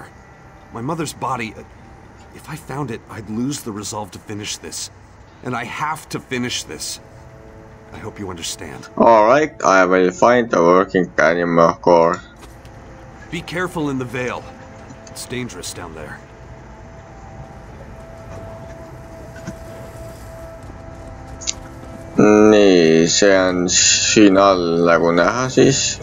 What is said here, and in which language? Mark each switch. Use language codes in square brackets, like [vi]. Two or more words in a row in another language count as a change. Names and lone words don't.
[en] My mother's body... If I found it, I'd lose the resolve to finish this. And I have to finish this. I hope you understand. Alright, I will find a working animo core. Be careful in the Vale. It's dangerous down there. [et] Nii, see on siin all nagu näha siis.